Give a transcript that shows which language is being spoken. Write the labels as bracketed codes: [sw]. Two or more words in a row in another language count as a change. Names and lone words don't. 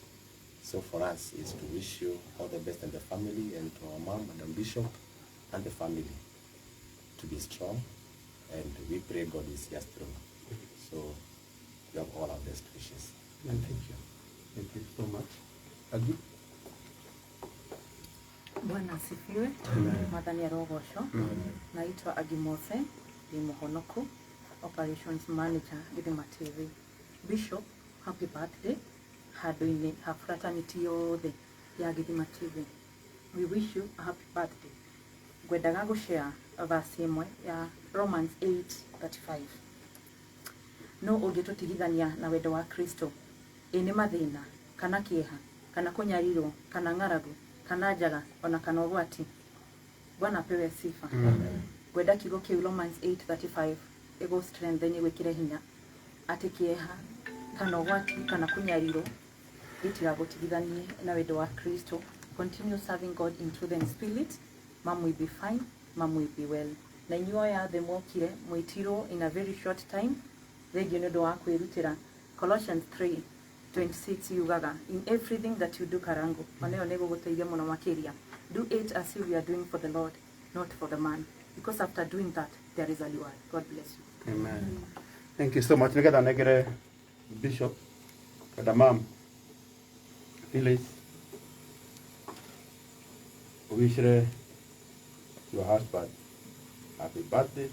[en] So for us is to wish you all the best and the family, and to our mom and our bishop and the family to be strong, and we pray God is here strong. So you have all our best wishes. And thank you. Thank you so much. Agi? [sw] Bwana asifiwe. [ki] Mwathani arogocwo. [sw] Naitwa Agi Mose, [ki] ni muhonoku, [en] operations manager [sw] Gitahi TV. [en] Bishop, happy birthday. [ki] Handå-inä ha fraternity yothe ya Gitahi TV. [en] We wish you a happy birthday. [ki] Ngwendaga gushare verse imwe ya Romans 8:35. No ũngĩtũtigithania na wendo wa Kristo, nĩ mathĩna kana kĩeha kana kũnyarirwo kana ng'aragu kana njaga ona kana ũgwati. [sw] Bwana apewe sifa. [ki] Ngwenda kiugo kĩu Romans 8:35 ego strengthen gwĩkĩre hinya atĩ kĩeha kana ũgwati kana kũnyarirwo gĩtigagũtigithanie na wendo wa Kristo. [en] Continue serving God in truth and spirit. Mom will be fine, mom will be well. [ki] Na inyuĩ othe mokire mwĩtirwo [en] in a very short time. [ki] Thengio nĩ ũndũ wa kwĩrutĩra. Colossians 3:26 yugaga, [en] in everything that you do [ki] karangu, ona ĩyo nĩ gũgũteithia mũno makĩria. [en] Do it as if you are doing for the Lord, not for the man. Because after doing that, there is a reward. God bless you. Amen. Thank you so much. [ki] Nĩgetha negere Bishop kada Mom Phyllis [en] wish your husband happy birthday.